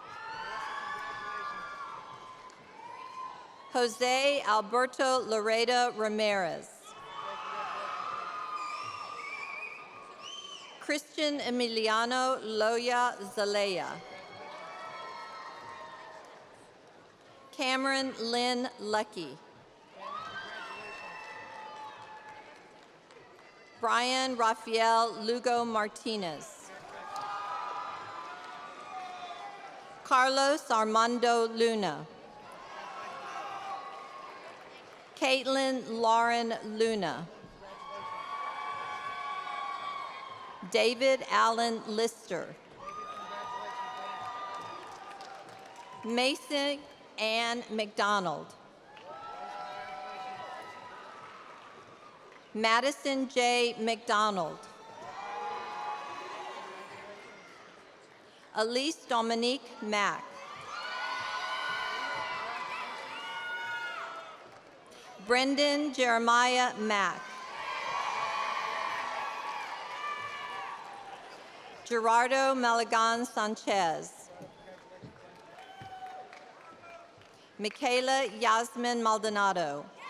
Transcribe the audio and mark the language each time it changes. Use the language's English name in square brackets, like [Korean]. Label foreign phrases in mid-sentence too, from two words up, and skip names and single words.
[English] Jose Alberto Loreda Ramirez. Christian Emiliano Loya Zalea. Cameron Lynn Lucky. Brian Rafael Lugo Martinez. Carlos Armando Luna. Caitlin Lauren Luna. David Allen Lister. Mason Ann McDonald. Madison J. McDonald. Elise Dominique Mack. Brendan Jeremiah Mack. Gerardo Malagan Sanchez. Michaela Yasmin Maldonado.